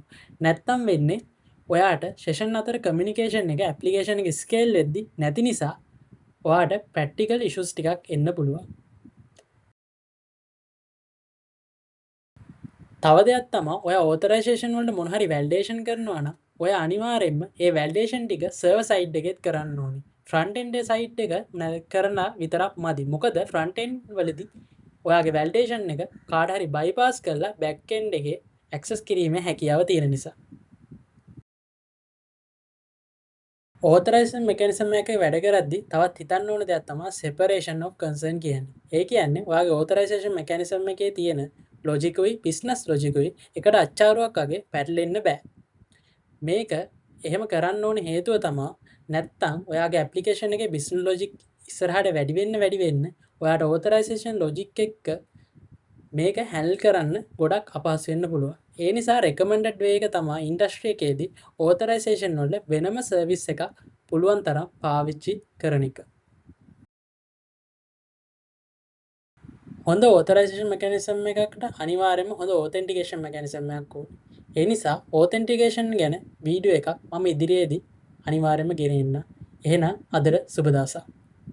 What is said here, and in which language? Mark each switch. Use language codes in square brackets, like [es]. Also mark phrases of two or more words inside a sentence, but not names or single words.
[si] නැත්තම් වෙන්නේ ඔයාට session අතර communication එක application එක scale වෙද්දි නැති නිසා ඔයාට [en] practical issues [si] ටිකක් එන්න පුළුවන්. තව දෙයක් තමයි ඔයා authorization වලට මොන හරි validation කරනවා නම් ඔයා අනිවාර්යයෙන්ම ඒ validation ටික [en] server side [si] එකෙත් කරන්න ඕනේ. [en] front end side [si] එක කරන විතරක් මදි. මොකද [en] front end [si] වලදී ඔයාගේ validation එක කාට හරි bypass කරලා [en] back end [si] එකේ access කිරීමේ හැකියාව තියෙන නිසා. [en] authorization mechanism [si] එකක වැඩ කරද්දී තවත් හිතන්න ඕන දෙයක් තමයි [en] separation of concern [si] කියන්නේ. ඒ කියන්නේ ඔයාගේ [en] authorization mechanism [si] එකේ තියෙන ලොජිකුයි බිස්නස් ලොජිකුයි එකට අච්චාරුවක් වගේ පැටලෙන්න බෑ. මේක එහෙම කරන්න ඕනේ හේතුව තමයි නැත්තම් ඔයාගේ ඇප්ලිකේෂන් එකේ [en] business logic [si] ඉස්සරහට වැඩි වෙන්න ඔයාට [en] authorization logic [si] එක්ක මේක හැන්ඩල් කරන්න ගොඩක් අපහසු වෙන්න පුළුවන්. ඒ නිසා recommended way එක තමයි ඉන්ඩස්ට්‍රි එකේදී authorization වල වෙනම සර්විස් එකක් පුළුවන් තරම් පාවිච්චි කරන එක. හොඳ [en] authorization mechanism [si] එකකට අනිවාර්යයෙන්ම හොඳ [en] authentication mechanism [si] එකක් ඕනේ. ඒ නිසා authentication ගැන වීඩියෝ එකක් මම ඉදිරියේදී අනිවාර්යයෙන්ම ගෙනෙන්න. එහෙනම් අදට සුබ දවසක්.